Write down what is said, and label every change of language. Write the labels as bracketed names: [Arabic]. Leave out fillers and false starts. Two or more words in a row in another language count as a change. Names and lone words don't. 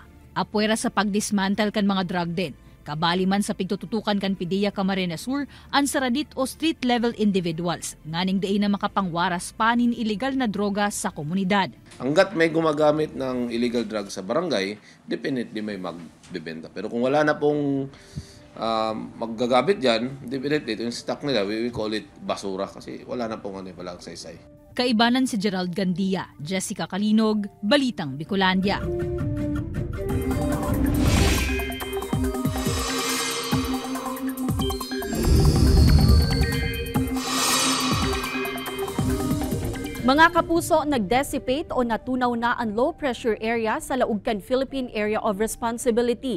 [Bikol] Apwera sa pagdismantle kan mga drug den, kabali man sa pigtututukan kan PIDEA Camarines Sur ang saradit o [English] street-level individuals, [Bikol] nganing daay na makapangwaras panin illegal na droga sa komunidad. [Filipino] Hanggat may gumagamit ng [English] illegal drug [Filipino] sa barangay, definitely may magbibenta. Pero kung wala na pong maggagamit dyan, definitely yung stock nila, [English] we call it [Filipino] basura kasi wala na pong palang saysay. [Bikol] Kaibanan si Gerald Gandia, Jessica Kalinog, Balitang Bicolandia. [Filipino] Mga kapuso, nag-dissipate o natunaw na ang [English] low-pressure area [Filipino] sa Laugcan Philippine Area of Responsibility.